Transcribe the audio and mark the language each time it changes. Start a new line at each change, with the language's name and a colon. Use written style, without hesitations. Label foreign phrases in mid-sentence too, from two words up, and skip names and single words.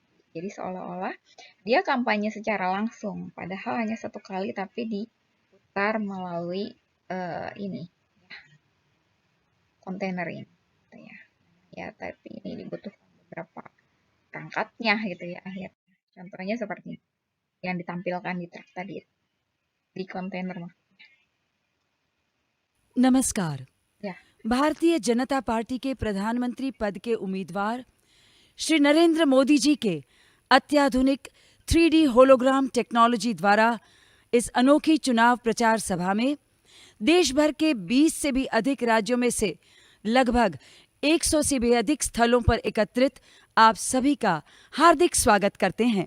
Indonesian: Jadi seolah-olah dia kampanye secara langsung, padahal hanya satu kali tapi diputar melalui ini ya, kontainer ini gitu ya. Ya, tapi ini dibutuhkan beberapa perangkatnya gitu ya akhirnya. Contohnya seperti yang ditampilkan di truk tadi, di kontainer.
Hindi: नमस्कार। या। भारतीय जनता पार्टी के प्रधानमंत्री पद के उम्मीदवार श्री नरेंद्र मोदी जी के अत्याधुनिक
English: 3D hologram technology
Hindi: द्वारा इस अनोखी चुनाव प्रचार सभा में देश भर के 20 से भी अधिक राज्यों में से लगभग 100 से भी अधिक स्थलों पर एकत्रित आप सभी का हार्दिक स्वागत करते हैं।